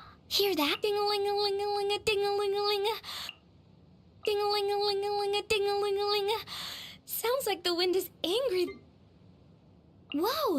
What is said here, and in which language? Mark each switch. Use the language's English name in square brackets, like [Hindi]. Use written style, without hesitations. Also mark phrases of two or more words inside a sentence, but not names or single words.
[English] Hear that? Ding-a-ling-a-ling-a-ling-a, ding-a-ling-a-ling-a. Ding-a-ling-a-ling-a-ling-a, ding-a-ling-a-ling-a. Sounds like the wind is angry. Whoa!